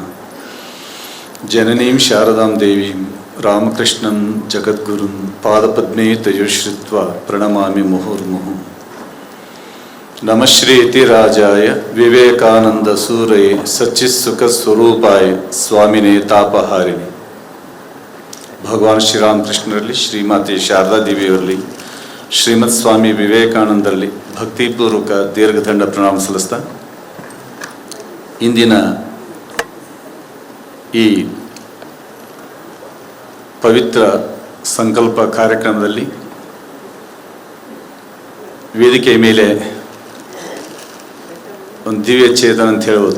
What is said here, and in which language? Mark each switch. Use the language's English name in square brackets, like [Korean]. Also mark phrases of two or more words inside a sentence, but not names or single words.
[Sanskrit] जननीं शारदां देवीं रामकृष्णं जगद्गुरुं पादपद्मे तयोश्रित्वा प्रणमामि मुहुर्मुहुः। नमः श्रीयतिराजाय विवेकानंद सूरये सच्चित्सुखस्वरूपाय स्वामिने तापहारिणे। [Kannada] भगवान ಶ್ರೀರಾಮಕೃಷ್ಣರಲ್ಲಿ ಶ್ರೀಮಾತೆ ಶಾರದಾ ದೇವಿಯವರಲ್ಲಿ ಶ್ರೀಮತ್ ಸ್ವಾಮಿ ವಿವೇಕಾನಂದರಲ್ಲಿ ಭಕ್ತಿಪೂರ್ವಕ ದೀರ್ಘದಂಡ ಪ್ರಣಾಮ ಸಲ್ಲಿಸ್ತಾ ಇಂದಿನ ಈ ಪವಿತ್ರ ಸಂಕಲ್ಪ ಕಾರ್ಯಕ್ರಮದಲ್ಲಿ ವೇದಿಕೆಯ ಮೇಲೆ ಒಂದು ದಿವ್ಯ ಚೇತನ ಅಂತ ಹೇಳ್ಬೋದು.